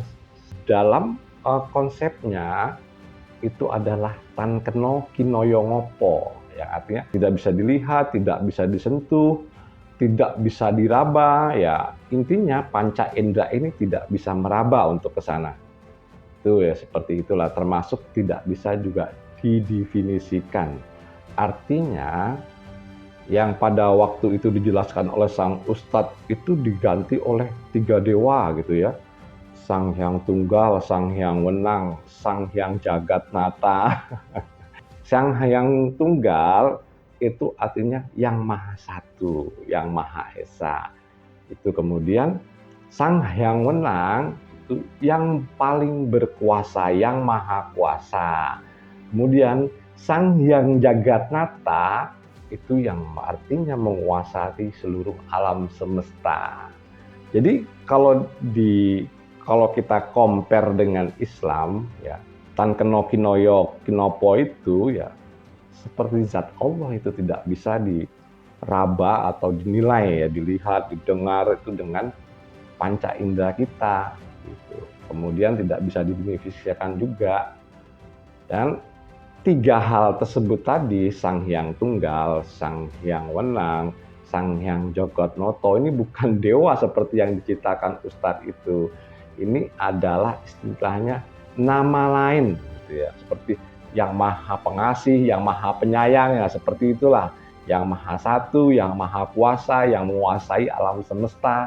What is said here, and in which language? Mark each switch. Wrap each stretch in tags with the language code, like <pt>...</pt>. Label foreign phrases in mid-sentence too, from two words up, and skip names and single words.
<id>Dalam konsepnya itu adalah</id> <jv>tan keno kinoyo ngopo,</jv> <id>yang artinya tidak bisa dilihat, tidak bisa disentuh, tidak bisa diraba, ya intinya panca indera ini tidak bisa meraba untuk ke sana. Itu ya seperti itulah, termasuk tidak bisa juga didefinisikan. Artinya yang pada waktu itu dijelaskan oleh sang Ustadz itu diganti oleh 3 dewa gitu ya. Sang Hyang Tunggal, Sang Hyang Wenang, Sang Hyang Jagatnata. Sang Hyang Tunggal itu artinya yang Maha Satu, yang Maha Esa. Itu kemudian Sang Hyang Wenang itu yang paling berkuasa, yang Maha Kuasa. Kemudian Sang Hyang Jagatnata itu yang artinya menguasai seluruh alam semesta. Jadi kalau kita compare dengan Islam ya,</id> <jv>tan keno kinoyo kinopo</jv> <id>itu ya seperti zat Allah, itu tidak bisa diraba atau dinilai ya, dilihat, didengar itu dengan panca indera kita gitu. Kemudian tidak bisa didefinisikan juga. Dan 3 hal tersebut tadi, Sang Hyang Tunggal, Sang Hyang Wenang, Sang Hyang Jagatnata ini bukan dewa seperti yang diciptakan Ustadz itu. Ini adalah istilahnya nama lain gitu ya, seperti yang Maha Pengasih, yang Maha Penyayang ya, seperti itulah, yang Maha Satu, yang Maha Kuasa, yang menguasai alam semesta.</id>